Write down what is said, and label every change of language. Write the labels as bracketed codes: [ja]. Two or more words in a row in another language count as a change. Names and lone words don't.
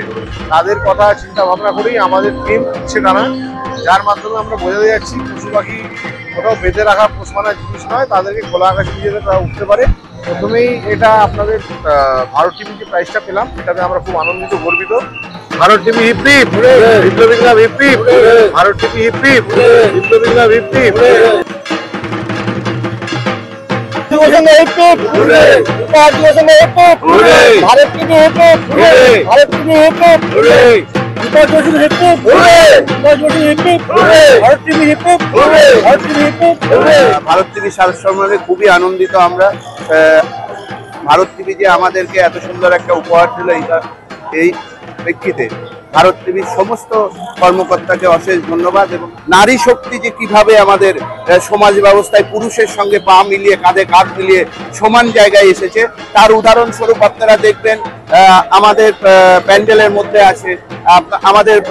[bn] তাদের কথা চিন্তা ভাবনা করেই আমাদের টিম উঠছে টানা, যার মাধ্যমে আমরা বোঝাতে যাচ্ছি পশু পাখি কোথাও বেঁধে রাখা পোষ মানা জিনিস নয়, তাদেরকে খোলা আকাশে নিয়ে যেতে তারা উঠতে পারে। প্রথমেই এটা আপনাদের ভারত টিভি যে প্রাইজটা পেলাম, এটাতে আমরা খুব আনন্দিত, গর্বিত। ভারত টিভি হিপ হিপ, বিপ্লবী ক্লাব হিপ হিপ, ভারত টিভি হিপ হিপ, বিপ্লবী ক্লাব হিপ হিপ। भारत टीवी हिप हिप, भारत टीवी हिप हिप, भारत टीवी हिप हिप, भारत टीवी हिप हिप। ভারত টিভি সম্মানে খুবই আনন্দিত আমরা। ভারত টিভি যে আমাদেরকে এত সুন্দর একটা উপহার দিল, এই প্রেক্ষিতে ভারত টিভির সমস্ত কর্মকর্তাকে অশেষ ধন্যবাদ। এবং নারী শক্তি যে কিভাবে আমাদের সমাজ ব্যবস্থায় পুরুষের সঙ্গে পা মিলিয়ে, কাঁধে কাঁধ মিলিয়ে সমান জায়গায় এসেছে, তার উদাহরণস্বরূপ আপনারা দেখবেন আমাদের প্যান্ডেলের মধ্যে আছে আমাদের